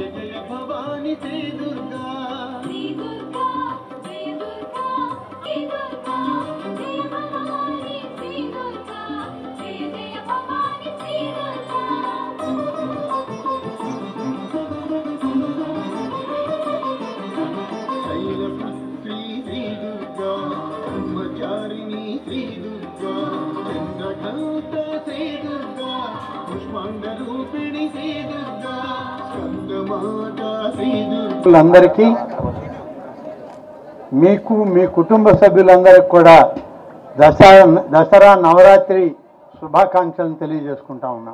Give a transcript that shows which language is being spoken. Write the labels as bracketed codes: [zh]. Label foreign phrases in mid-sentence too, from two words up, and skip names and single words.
[sa] जय भवानी श्री दुर्गा श्री दुर्गा जय दुर्गा श्री दुर्गा जय भवानी श्री दुर्गा जय जय भवानी श्री दुर्गा शैलपुत्री श्री दुर्गा ब्रह्मचारिणी श्री दुर्गा [te] అందరికీ మీకు మీ కుటుంబ సభ్యులందరికీ కూడా దసరా నవరాత్రి శుభాకాంక్షలను తెలియజేసుకుంటా ఉన్నాం.